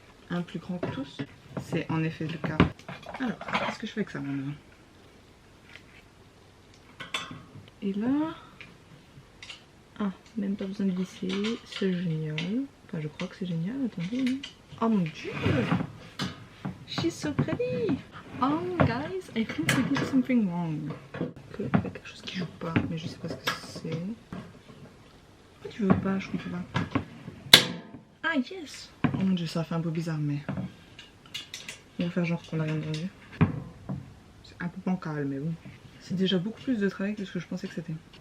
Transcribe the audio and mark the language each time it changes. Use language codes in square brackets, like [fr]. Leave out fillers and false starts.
[fr] Un plus grand que tous. C'est en effet le cas. Alors, qu'est-ce que je fais avec ça maintenant? Et là... Ah, même pas besoin de visser. C'est génial. Enfin, je crois que c'est génial. Attendez. Oh mon dieu! [en] She's so pretty! Oh, guys, I think we did something wrong. [fr] Il y a quelque chose qui joue pas, mais je sais pas ce que c'est. Pourquoi tu veux pas? Je comprends pas. Ah, yes! Oh mon dieu, ça fait un peu bizarre, mais... On va faire genre qu'on n'a rien entendu. C'est un peu bancal, mais bon. C'est déjà beaucoup plus de travail que ce que je pensais que c'était.